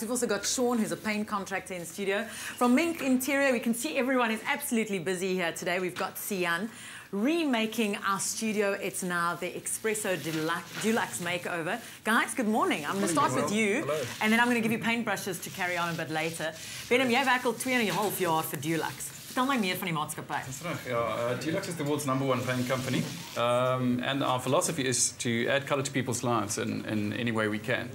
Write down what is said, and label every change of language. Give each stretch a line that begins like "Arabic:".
English: We've also got Sean, who's a paint contractor in studio. From Mink Interior, we can see everyone is absolutely busy here today. We've got Sian remaking our studio. It's now the eXpresso Dulux makeover. Guys, good morning. I'm going to start with you. Hello. And then I'm going to give you paintbrushes to carry on a bit later.
Afrikaans: Bennum, jy werk al 2,5 jaar vir Dulux. Vertel my meer van die maatskappy.
English: That's right. Yeah, Dulux is the world's #1 paint company, and our philosophy is to add colour to people's lives in any way we can.